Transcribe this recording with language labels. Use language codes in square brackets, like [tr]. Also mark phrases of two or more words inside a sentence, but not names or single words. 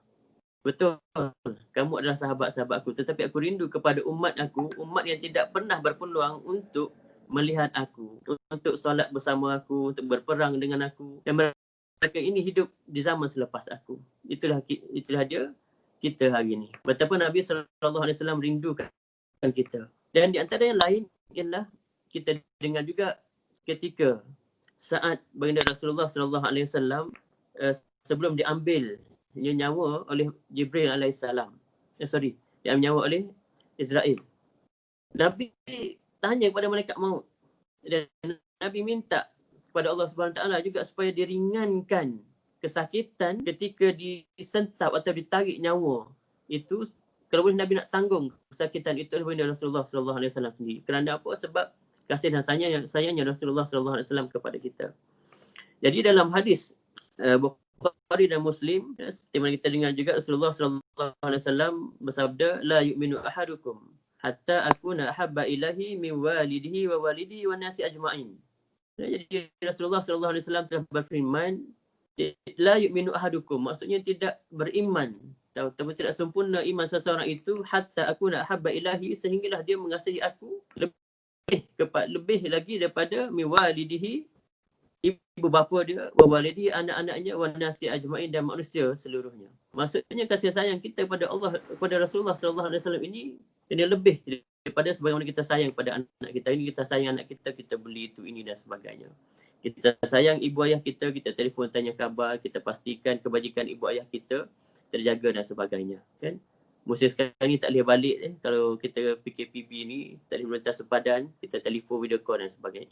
[ms] "Betul, kamu adalah sahabat-sahabat aku, tetapi aku rindu kepada umat aku, umat yang tidak pernah berpeluang untuk melihat aku, untuk solat bersama aku, untuk berperang dengan aku, dan mereka ini hidup di zaman selepas aku." Itulah dia kita hari ini. Betapa Nabi [ar] صلى الله عليه وسلم [ms] rindukan kita. Dan di antara yang lain ialah kita dengar juga ketika saat baginda Rasulullah [ar] صلى الله عليه وسلم [ms] sebelum diambil nyawa oleh Jibril alaihissalam. Diambil nyawa oleh Israel. Nabi tanya kepada malaikat maut, dan Nabi minta kepada Allah [ar] سبحانه وتعالى [ms] juga supaya diringankan kesakitan ketika disentap atau ditarik nyawa itu. Kalau boleh Nabi nak tanggung kesakitan itu oleh baginda Rasulullah [ar] صلى الله عليه وسلم [ms] sendiri. Kerana apa? Sebab kasih dan sayangnya Rasulullah [ar] صلى الله عليه وسلم [ms] kepada kita. Jadi dalam hadis Bukhari dan Muslim, seperti mana kita dengar juga, Rasulullah [ar] صلى الله عليه وسلم [ms] bersabda, [ar] "لا يؤمن أحدكم حتى أكون أحب إليه من والده وولده والناس أجمعين." [ms] Jadi Rasulullah [ar] صلى الله عليه وسلم [ms] telah berfirman, [ar] "لا يؤمن أحدكم," [ms] maksudnya tidak beriman atau tidak sempurna iman seseorang itu, [ar] حتى أكون أحب إليه, [ms] sehinggalah dia mengasihi aku lebih lagi daripada [ar] من والده, [ms] ibu bapa dia, [ar] وولده, [ms] anak-anaknya, [ar] والناس أجمعين, [ms] dan manusia seluruhnya. Maksudnya kasih sayang kita kepada Allah, kepada Rasulullah [ar] صلى الله عليه وسلم [ms] ini lebih daripada sebagaimana kita sayang pada anak kita. Ini kita sayang anak kita, kita beli itu ini dan sebagainya. Kita sayang ibu ayah kita telefon tanya khabar, kita pastikan kebajikan ibu ayah kita terjaga dan sebagainya, kan? Musim sekarang ni tak boleh balik, kalau kita PKPB ni tak boleh melintas sepadan, kita telefon, [en] video call [ms] dan sebagainya.